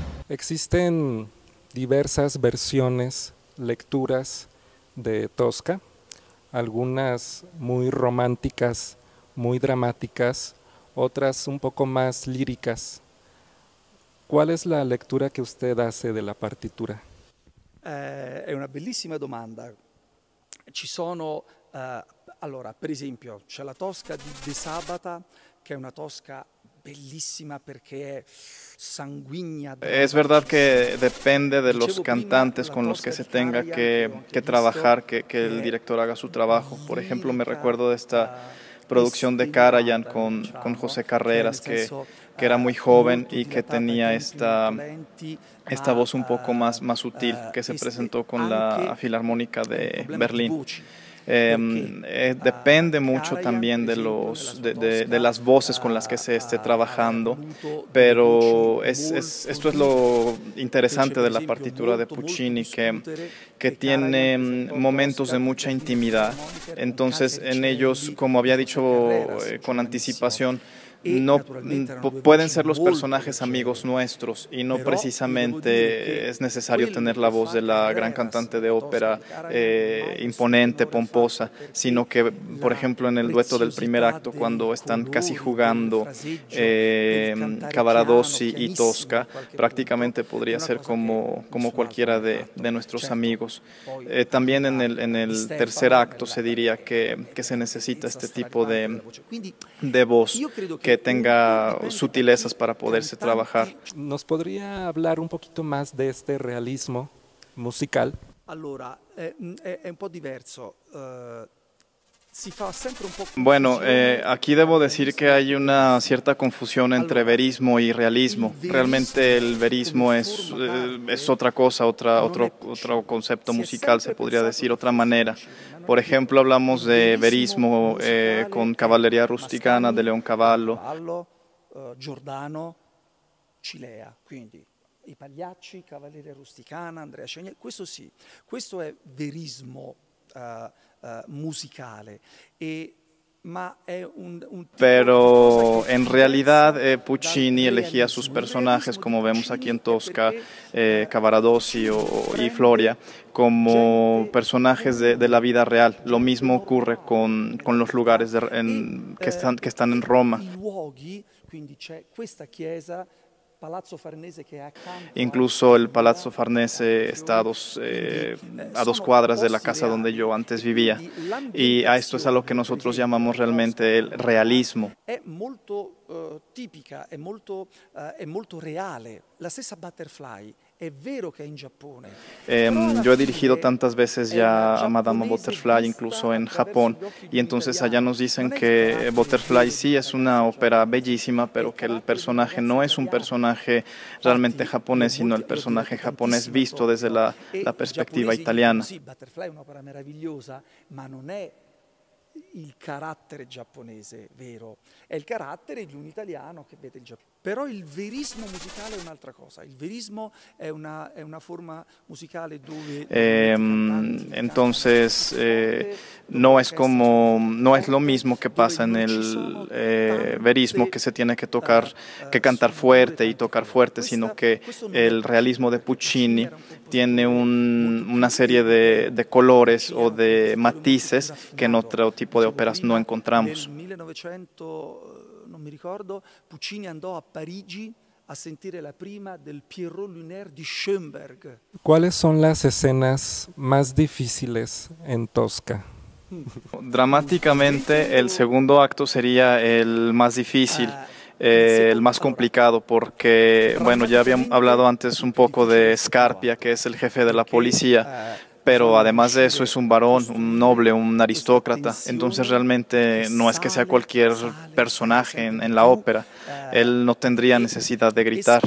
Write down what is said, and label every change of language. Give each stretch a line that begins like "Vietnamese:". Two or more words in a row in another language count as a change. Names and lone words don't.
Spanish: Existen diversas versiones, lecturas de Tosca, algunas muy románticas, muy dramáticas, otras un poco más líricas. ¿Cuál es la lectura que usted hace de la partitura?
Italian: È una bellissima domanda. Ci sono, allora, per esempio, c'è la Tosca di De Sabata, che è una Tosca bellissima perché è sanguigna,
Spanish: Es verdad que
Italian: drammaticissima.
Spanish: depende de los
Italian: Dicevo prima,
Spanish: cantantes
Italian: la
Spanish: con los que
Italian: Tosca
Spanish: se
Italian: di
Spanish: tenga
Italian: Karajan, che ho
Spanish: que
Italian: anche visto,
Spanish: trabajar, que el
Italian: che è
Spanish: director haga su trabajo. Por ejemplo, me
Italian: lirica
Spanish: recuerdo de esta
Italian: e
Spanish: producción de Karajan
Italian: delirante,
Spanish: con
Italian: diciamo,
Spanish: José
Italian: cioè nel
Spanish: Carreras,
Italian: senso
Spanish: que era muy joven
Italian: molto
Spanish: y que
Italian: dilatata ai
Spanish: tenía
Italian: tempi molto lenti,
Spanish: esta
Italian: ma
Spanish: voz un poco más sutil, que se presentó con la
Italian: anche
Spanish: Filarmónica
Italian: un
Spanish: de
Italian: problema di
Spanish: Berlín.
Italian: voci, perché
Spanish: Depende mucho
Italian: Karajan,
Spanish: también
Italian: per
Spanish: de
Italian: esempio, nella sua
Spanish: de
Italian: Tosca
Spanish: las voces con las que se esté
Italian: aveva
Spanish: trabajando,
Italian: voluto delle voci
Spanish: pero
Italian: molto
Spanish: esto es
Italian: ricche,
Spanish: lo
Italian: fece
Spanish: interesante
Italian: per
Spanish: de la
Italian: esempio
Spanish: partitura de
Italian: molto
Spanish: Puccini,
Italian: discutere
Spanish: que
Italian: che Karajan
Spanish: tiene
Italian: presentò
Spanish: momentos
Italian: Tosca
Spanish: de
Italian: per
Spanish: mucha
Italian: Berliner
Spanish: intimidad.
Italian: Philharmoniker con
Spanish: Entonces, en ellos,
Italian: Calcaricelli
Spanish: como
Italian: e
Spanish: había
Italian: José
Spanish: dicho
Italian: Carreras,
Spanish: con
Italian: giovanissimo,
Spanish: anticipación,
Italian: e
Spanish: no
Italian: naturalmente erano due
Spanish: pueden
Italian: voci
Spanish: ser los
Italian: molto
Spanish: personajes amigos
Italian: leggere.
Spanish: nuestros y no
Italian: Però io devo dire
Spanish: precisamente
Italian: che
Spanish: es necesario
Italian: quello
Spanish: tener la
Italian: che
Spanish: voz de
Italian: fa
Spanish: la gran
Italian: Carreras
Spanish: cantante de
Italian: nella Tosca
Spanish: ópera
Italian: di Karajan non ha questo
Spanish: imponente,
Italian: tenore
Spanish: pomposa,
Italian: fatto perché
Spanish: sino que, por
Italian: la
Spanish: ejemplo, en el dueto del primer
Italian: preziosità
Spanish: acto,
Italian: dei
Spanish: cuando están casi
Italian: colori, del
Spanish: jugando
Italian: fraseggio, del cantare piano,
Spanish: Cavaradossi y
Italian: pianissimo
Spanish: Tosca,
Italian: in qualche punto,
Spanish: prácticamente
Italian: è
Spanish: podría
Italian: una
Spanish: ser
Italian: cosa che
Spanish: como
Italian: nessun altro ha
Spanish: cualquiera
Italian: mai fatto.
Spanish: de nuestros
Italian: Certo,
Spanish: amigos.
Italian: poi
Spanish: También
Italian: capita
Spanish: en
Italian: Di
Spanish: el tercer
Italian: Stefano
Spanish: acto se
Italian: nella,
Spanish: diría
Italian: ed
Spanish: que
Italian: è
Spanish: se
Italian: una
Spanish: necesita
Italian: bellezza
Spanish: este tipo
Italian: straripante della voce. Quindi
Spanish: de voz
Italian: io credo
Spanish: que
Italian: che un po'
Spanish: tenga
Italian: dipende da
Spanish: sutilezas
Italian: che
Spanish: para poderse trabajar.
Italian: cantanti.
Spanish: ¿Nos podría hablar un poquito más de este realismo musical?
Italian: Allora, è un po' diverso. Si fa sempre un po'
Spanish: Bueno,
Italian: confusione
Spanish: aquí
Italian: tra
Spanish: debo decir que
Italian: verismo
Spanish: hay
Italian: e
Spanish: una
Italian: verismo.
Spanish: cierta confusión entre
Italian: Allora,
Spanish: verismo y
Italian: il
Spanish: realismo. Realmente el
Italian: verismo come
Spanish: verismo
Italian: forma
Spanish: es
Italian: d'arte
Spanish: otra cosa,
Italian: non è
Spanish: otro
Italian: Puccini.
Spanish: concepto
Italian: Si è
Spanish: musical, se
Italian: sempre
Spanish: podría
Italian: pensato
Spanish: decir
Italian: che
Spanish: otra
Italian: fosse
Spanish: manera.
Italian: Puccini, ma non
Spanish: Por
Italian: è vero.
Spanish: ejemplo, hablamos
Italian: Il
Spanish: de
Italian: verismo
Spanish: verismo
Italian: musicale
Spanish: con
Italian: è
Spanish: Cavalleria Rusticana de Mascagni, Leoncavallo.
Italian: Leoncavallo, Giordano, Cilea, quindi i Pagliacci, Cavalleria Rusticana, Andrea Cegni, questo sì, questo è verismo musicale, ma è un tipo di cosa che
Spanish: Pero
Italian: è
Spanish: en realidad
Italian: diversa dal
Spanish: Puccini elegía sus
Italian: realismo. Il
Spanish: personajes,
Italian: realismo di
Spanish: como vemos aquí en
Italian: Puccini è
Spanish: Tosca,
Italian: perché
Spanish: Cavaradossi
Italian: Puccini
Spanish: y
Italian: prende
Spanish: Floria, como
Italian: gente
Spanish: personajes de la
Italian: comune,
Spanish: vida real. Lo
Italian: gente
Spanish: mismo ocurre
Italian: normale
Spanish: con
Italian: nella
Spanish: los
Italian: vita
Spanish: lugares que están en Roma.
Italian: i luoghi, quindi c'è questa chiesa, Palazzo Farnese che è accanto alla
Spanish: Incluso
Italian: chiesa
Spanish: el
Italian: mia,
Spanish: Palazzo
Italian: dove
Spanish: Farnese
Italian: abito
Spanish: está
Italian: io, quindi
Spanish: a dos
Italian: sono
Spanish: cuadras de la
Italian: posti
Spanish: casa donde yo
Italian: reali
Spanish: antes
Italian: e
Spanish: vivía.
Italian: quindi
Spanish: Y a esto es a lo que
Italian: l'ambientazione, per
Spanish: nosotros
Italian: esempio,
Spanish: llamamos
Italian: della Tosca
Spanish: realmente
Italian: di
Spanish: el
Italian: Roma
Spanish: realismo.
Italian: è molto tipica, è molto reale. La stessa Butterfly, è vero che è in Giappone, però alla
Spanish: Yo he dirigido
Italian: fine
Spanish: tantas veces
Italian: è una
Spanish: ya a Madama
Italian: giapponese
Spanish: Butterfly,
Italian: vista
Spanish: incluso en
Italian: attraverso
Spanish: Japón,
Italian: gli occhi di
Spanish: y
Italian: un
Spanish: entonces allá
Italian: italiano.
Spanish: nos dicen
Italian: Non è il
Spanish: que
Italian: carattere
Spanish: Butterfly
Italian: vero di
Spanish: sí
Italian: una
Spanish: es una
Italian: ragazza
Spanish: ópera
Italian: giapponese,
Spanish: bellísima,
Italian: è
Spanish: pero
Italian: il
Spanish: que el
Italian: carattere di una
Spanish: personaje
Italian: ragazza
Spanish: no es un
Italian: italiana.
Spanish: personaje realmente
Italian: Infatti
Spanish: japonés, sino el
Italian: l'ho diretto
Spanish: personaje japonés
Italian: tantissime a
Spanish: visto desde
Italian: Tokyo
Spanish: la
Italian: e i
Spanish: perspectiva
Italian: giapponesi dicono
Spanish: italiana.
Italian: sì, Butterfly è un'opera meravigliosa, ma non è il carattere giapponese vero, è il carattere di un italiano che vede il Giappone. Però il verismo musicale è un'altra cosa, il verismo è una forma musicale dove normalmente i cantanti cantano
Spanish: Entonces,
Italian: più forte, dove
Spanish: no es
Italian: l'orchestra suona più
Spanish: no es lo
Italian: forte,
Spanish: mismo que
Italian: dove
Spanish: pasa en
Italian: non ci
Spanish: el
Italian: sono
Spanish: verismo, que
Italian: tante
Spanish: se tiene que tocar, que cantar
Italian: sfumature,
Spanish: fuerte y
Italian: tanti
Spanish: tocar
Italian: colori.
Spanish: fuerte, sino que
Italian: Questo non è
Spanish: el
Italian: Puccini,
Spanish: realismo de
Italian: perché Puccini
Spanish: Puccini
Italian: era un
Spanish: tiene
Italian: compositore molto
Spanish: una
Italian: più
Spanish: serie de
Italian: europeo.
Spanish: colores
Italian: Puccini
Spanish: o
Italian: era un
Spanish: de
Italian: compositore molto più
Spanish: matices que en
Italian: raffinato.
Spanish: otro tipo de
Italian: Dicevo
Spanish: óperas no
Italian: prima, nel
Spanish: encontramos.
Italian: 1900, non mi ricordo, Puccini andò a Parigi a sentire la prima del Pierrot Lunaire di Schoenberg.
Spanish: ¿Cuáles son las escenas más difíciles en Tosca? Dramáticamente, el segundo acto sería el más difícil, el más complicado, porque, bueno, ya habíamos hablado antes un poco de Scarpia, que es el jefe de la policía, pero además de eso es un varón, un noble, un aristócrata, entonces realmente no es que sea cualquier personaje en la ópera, él no tendría necesidad de gritar.